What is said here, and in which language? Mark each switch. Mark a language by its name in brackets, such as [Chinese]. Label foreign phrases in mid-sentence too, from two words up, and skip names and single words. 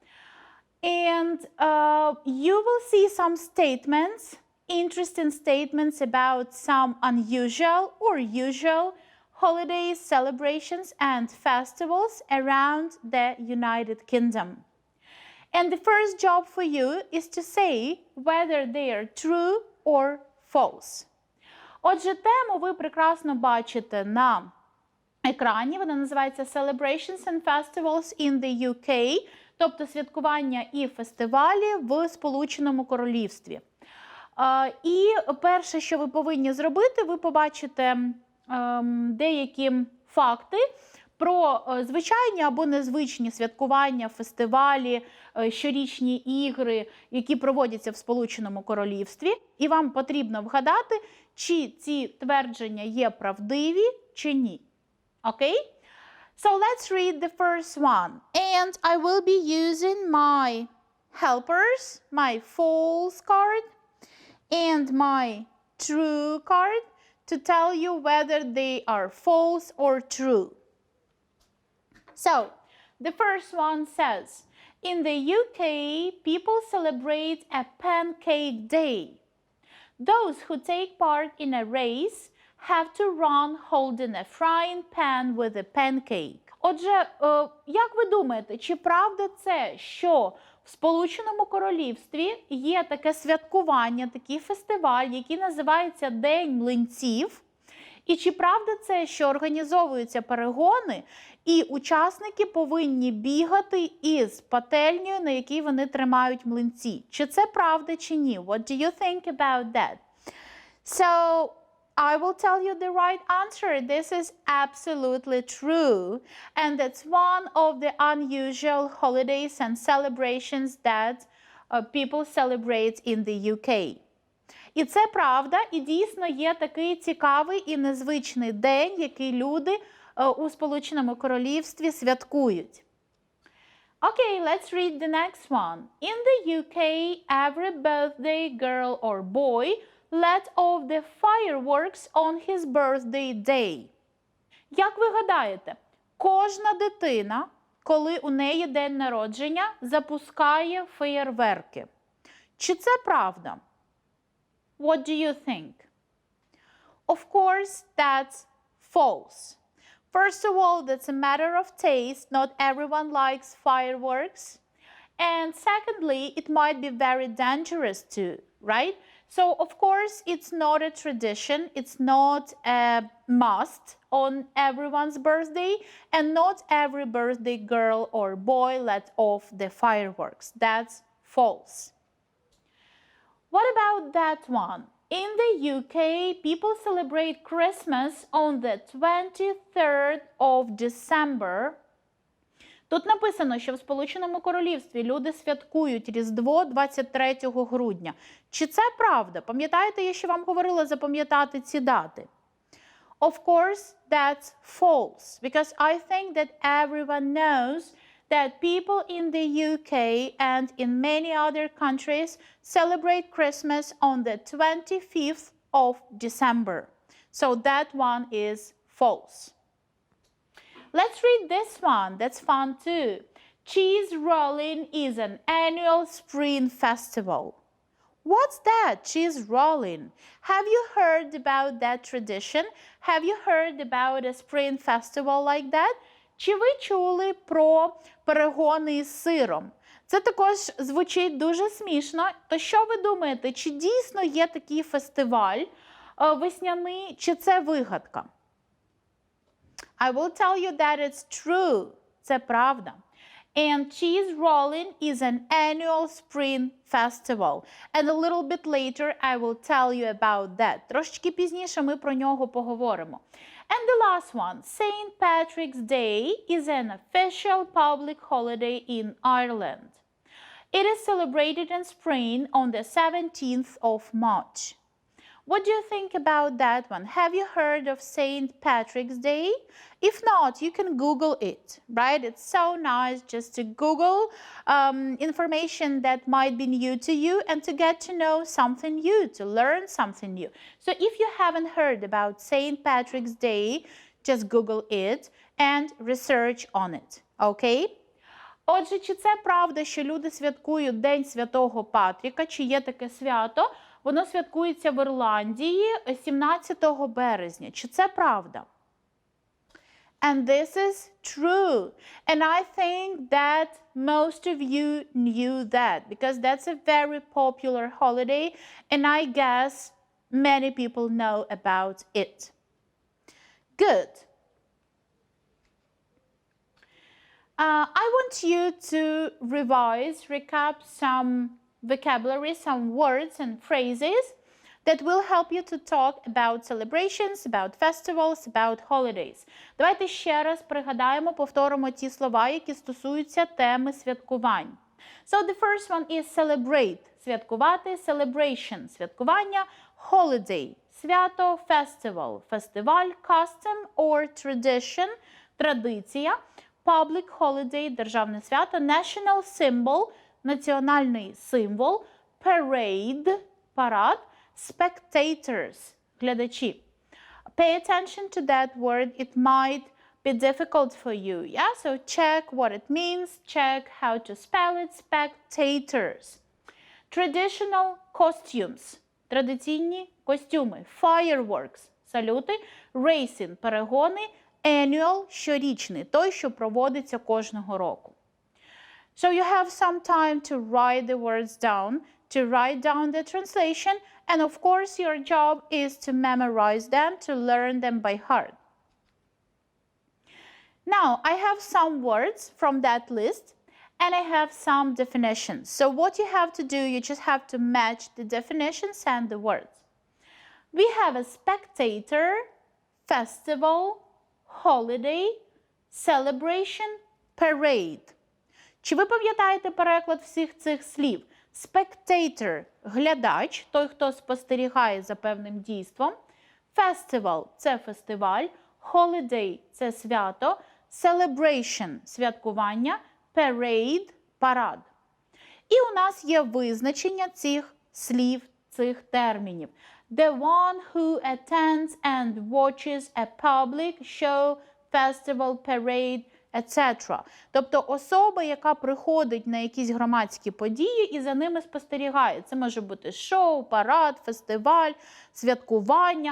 [English] And you will see some statements, interesting statements about some unusual or usual holidays, celebrations, and festivals around the United Kingdom. And the first job for you is to say whether they are true or false. [Ukrainian] Отже, тему ви прекрасно бачите на екрані. Вона називається [English] Celebrations and Festivals in the UK, [Ukrainian] тобто святкування і фестивалі в Сполученому Королівстві. І перше, що ви повинні зробити, ви побачите деякі факти про звичайні або незвичні святкування, фестивалі, щорічні ігри, які проводяться в Сполученому Королівстві. І вам потрібно вгадати, чи ці твердження є правдиві, чи ні. Окей? [English] So let's read the first one. And I will be using my helpers, my false card, and my true card to tell you whether they are false or true. So, the first one says, in the UK, people celebrate a pancake day. Those who take part in a race have to run holding a frying pan with a pancake. [Ukrainian] Отже, як ви думаєте, чи правда це, що в Сполученому Королівстві є таке святкування, такий фестиваль, який називається День млинців? І чи правда це, що організовуються перегони, і учасники повинні бігати із пательнею, на якій вони тримають млинці? Чи це правда, чи ні? [English] What do you think about that? So, I will tell you the right answer. This is absolutely true. And that's one of the unusual holidays and celebrations that people celebrate in the UK. [Ukrainian] І це правда, і дійсно є такий цікавий і незвичний день, який люди у Сполученому Королівстві святкують. [English] Okay, let's read the next one. In the UK, every birthday girl or boy let off the fireworks on his birthday day. [Ukrainian] Як ви гадаєте, кожна дитина, коли у неї день народження, запускає феєрверки. Чи це правда? [English] What do you think? Of course, that's false. First of all, that's a matter of taste. Not everyone likes fireworks. And secondly, it might be very dangerous too, right? So, of course, it's not a tradition. It's not a must on everyone's birthday. And not every birthday girl or boy lets off the fireworks. That's false. What about that one? In the UK, people celebrate Christmas on the 23rd of December. [Ukrainian] Тут написано, що в Сполученому Королівстві люди святкують Різдво 23 грудня. Чи це правда? Пам'ятаєте, я ще вам говорила запам'ятати ці дати? [English] Of course, that's false. Because I think that everyone knows that people in the UK and in many other countries celebrate Christmas on the 25th of December. So that one is false. Let's read this one. That's fun too. Cheese rolling is an annual spring festival. What's that, cheese rolling? Have you heard about that tradition? Have you heard about a spring festival like that? [Ukrainian] Чи ви чули про перегони із сиром? Це також звучить дуже смішно. То що ви думаєте, чи дійсно є такий фестиваль весняний, чи це вигадка? [English] I will tell you that it's true. [Ukrainian] Це правда. [English] And cheese rolling is an annual spring festival. And a little bit later I will tell you about that. [Ukrainian] Трошечки пізніше ми про нього поговоримо. [English] And the last one, St. Patrick's Day is an official public holiday in Ireland. It is celebrated in spring on the 17th of March. What do you think about that one? Have you heard of St. Patrick's Day? If not, you can Google it, right? It's so nice just to Google information that might be new to you and to get to know something new, to learn something new. So if you haven't heard about St. Patrick's Day, just Google it and research on it, okay? [Ukrainian] Отже, чи це правда, що люди святкують День Святого Патріка, чи є таке свято? Воно святкується в Ірландії 17 березня. Чи це правда? [English] And this is true. And I think that most of you knew that because that's a very popular holiday and I guess many people know about it. Good. I want you to revise, recap some vocabulary, some words and phrases that will help you to talk about celebrations, about festivals, about holidays. [Ukrainian] Давайте ще раз пригадаємо, повторимо ті слова, які стосуються теми святкувань. [English] So the first one is celebrate, [Ukrainian] святкувати, celebration, святкування, holiday, свято, festival, фестиваль, [English] custom or tradition, традиція, public holiday, [Ukrainian] державне свято, [English] national symbol, [Ukrainian] національний символ, parade, парад, spectators, глядачі. [English] Pay attention to that word. It might be difficult for you. Yeah, so check what it means, check how to spell it, spectators. Traditional costumes, [Ukrainian] традиційні костюми, fireworks, салюти, racing, перегони, annual, щорічний, той, що проводиться кожного року. [English] So you have some time to write the words down, to write down the translation, and of course your job is to memorize them, to learn them by heart. Now, I have some words from that list, and I have some definitions. So what you have to do, you just have to match the definitions and the words. We have a spectator, festival, holiday, celebration, parade. [Ukrainian] Чи ви пам'ятаєте переклад всіх цих слів? Spectator – глядач, той, хто спостерігає за певним дійством. Festival – це фестиваль. Holiday – це свято. Celebration – святкування. Parade – парад. І у нас є визначення цих слів, цих термінів. [English] The one who attends and watches a public show, festival, parade, etc. [Ukrainian] Тобто особа, яка приходить на якісь громадські події і за ними спостерігає. Це може бути шоу, парад, фестиваль, святкування.